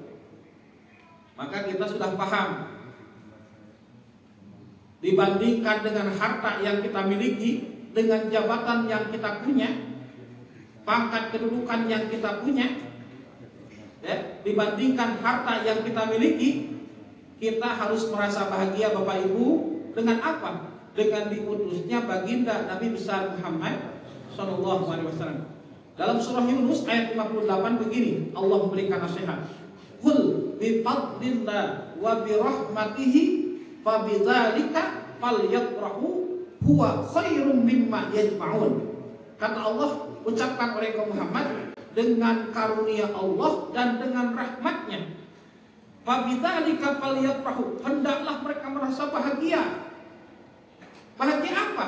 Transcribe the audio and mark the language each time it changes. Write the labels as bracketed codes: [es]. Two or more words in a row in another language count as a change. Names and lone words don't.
[id] Maka kita sudah paham, dibandingkan dengan harta yang kita miliki, dengan jabatan yang kita punya, pangkat kedudukan yang kita punya, ya, dibandingkan harta yang kita miliki, kita harus merasa bahagia, Bapak Ibu. Dengan apa? Dengan diutusnya baginda Nabi besar Muhammad [ar] صلى الله عليه وسلم. [id] Dalam surah Yunus ayat 58 begini, Allah memberikan nasihat. [ar] قل بفضل الله وبرحمته فبذلك فليفرحوا هو خير مما يجمعون. [id] Kata Allah, ucapkan oleh kaum Muhammad, dengan karunia Allah dan dengan rahmatnya, [ar] فبذلك فليفرحوا, [id] hendaklah mereka merasa bahagia. Bahagia apa?